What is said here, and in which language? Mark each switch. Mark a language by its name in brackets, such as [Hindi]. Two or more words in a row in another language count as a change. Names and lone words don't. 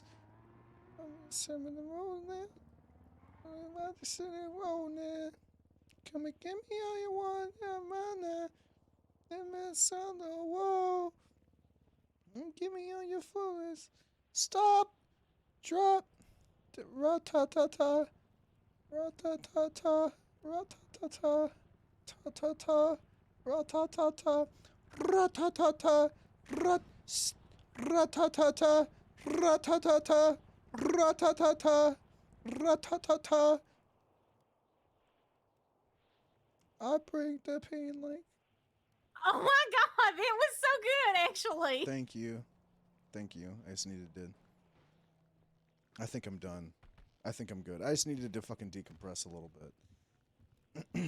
[English] I'm 7 in the road now. I'm about to sit in the road now. Come and get me all you want, I'm on there. That man sound the wall. Give me all your fullest. Stop. Drop. Ra-ta-ta-ta. Ra-ta-ta-ta. Ra-ta-ta-ta. Ta-ta-ta. Ra-ta-ta-ta. Ra-ta-ta-ta. Ra-ta-ta-ta. Ra-ta-ta-ta. Ra-ta-ta-ta. Ra-ta-ta-ta. I bring the pain like. Oh my god, it was so good, actually. Thank you. Thank you. I just needed to. I think I'm done. I think I'm good. I just needed to fucking decompress a little bit.